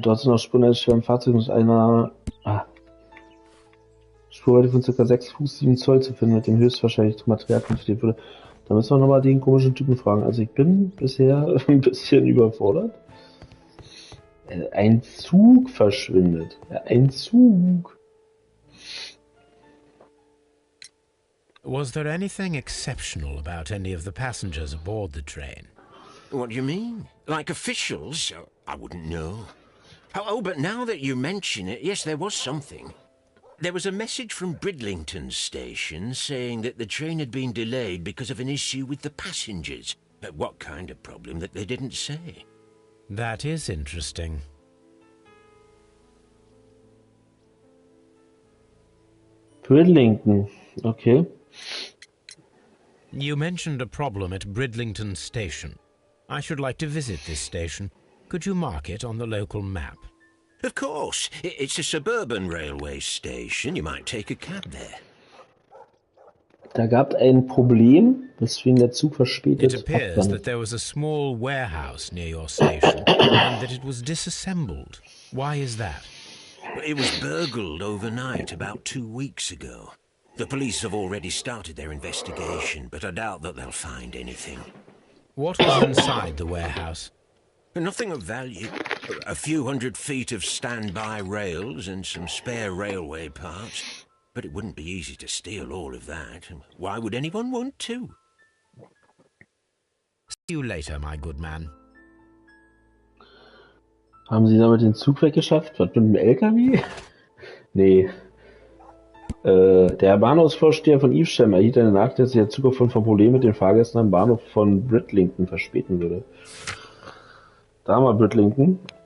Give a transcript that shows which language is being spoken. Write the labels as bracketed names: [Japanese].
[German] Dort sind noch Spuren eines schweren Fahrzeugs mit einer Spurweite von ca. 6 Fuß 7 Zoll zu finden, mit dem höchstwahrscheinlich Material transportiert wurde. Da müssen wir nochmal den komischen Typen fragen. Also ich bin bisher ein bisschen überfordert. Ein Zug verschwindet. Ein Zug. [English] Was there anything exceptional about any of the passengers aboard the train? What do you mean? Like officials? I wouldn't know. Oh, but now that you mention it, yes, there was something. There was a message from Bridlington station saying that the train had been delayed because of an issue with the passengers. What kind of problem that they didn't say? That is interesting. Bridlington, okay. You mentioned a problem at Bridlington Station. I should like to visit this station. Could you mark it on the local map? Of course. It's a suburban railway station. You might take a cab there. [German] Da gab es ein Problem, weswegen der Zug verspätet [English] It appears [German] abgang. [English] that there was a small warehouse near your station and that it was disassembled. Why is that? It was burgled overnight about 2 weeks ago. The police have already started their investigation, but I doubt that they'll find anything. What was inside the warehouse? Nothing of value. A few 100 feet of standby rails and some spare railway parts. But it wouldn't be easy to steal all of that. Why would anyone want to? See you later, my good man. [German] Haben sie damit den Zug weggeschafft? Was mit dem LKW? Nee. Der Bahnhofsvorsteher von Evesham erhielt eine Nachricht, dass sich der Zug aufgrund von Problemen mit den Fahrgästen am Bahnhof von Bridlington verspäten würde. Da haben wir Bridlington.